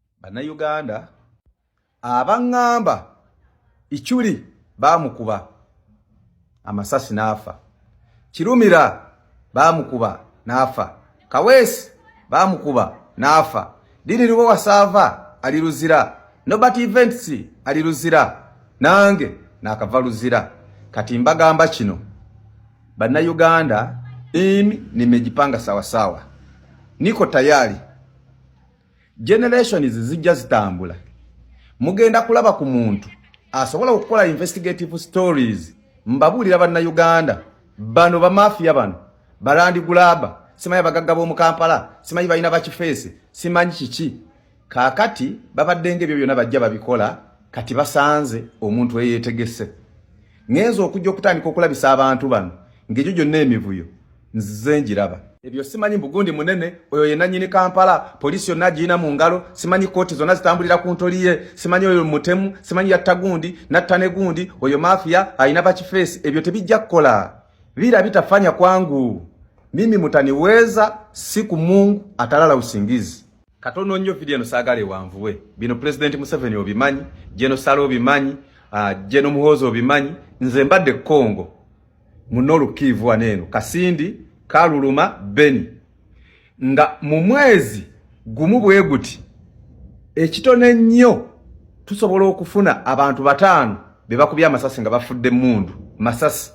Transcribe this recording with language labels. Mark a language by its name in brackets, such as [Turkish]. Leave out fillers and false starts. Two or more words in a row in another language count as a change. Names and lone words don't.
[Ganda] Bannayuganda abangamba Ichuli bamukuba amasasi nafa, Kirumira bamukuba nafa, Kawesi bamukuba nafa, Diriruwa Wasava aliruzira, Nobert Events aliruzira, nange nakava luzira. Kati mbagamba kino, Bannayuganda [Swahili] nimejipanga sawa sawa, niko tayari. [Ganda] Generations zijja zitambula, mugenda kulaba ku muntu asobola okukola [English] investigative stories. [Ganda] Mbabulira Bannayuganda bano ba mafia bano balandi gulaba, simanyi bagagga bo mu Kampala, simanyi balina bakifeesi, simanyi kiki. Kakati babadde ebyo byonna bajja babikola, kati basanze omuntu eyetegese. Ngenzo okujja okutandika okulabisa abantu bano ng'egyo gyonna emivuyo nzize njiraba. Ebyo simanyi Bugundi munene oyo yenna nyini Kampala, polisi yonna gina mu ngalo, simanyi kooti zonna zitambulira ku ntoliye, simanyi oyo mutemu, simanyi yattagundi nattane gundi, oyo mafia alina bakifeesi. Ebyo tebijja kukola, [Swahili] bila bitafanya kwangu. Mimi mutaniweza siku Mungu atalala usingizi. [Ganda] Katono nnyo video eno saagala wanvuwe. Bino President Museveni obimanyi, Jeno Salo obimanyi, Jeno Muhozo obimanyi, nze mbadde Kongo munolu Kivu waneno, Kasindi, Kaluluma, Beni. Nga mu mwezi gumu bwe guti ekitone nnyo tusobola okufuna abantu 5 bebakubya amasasi nga bafudde mundu masasi.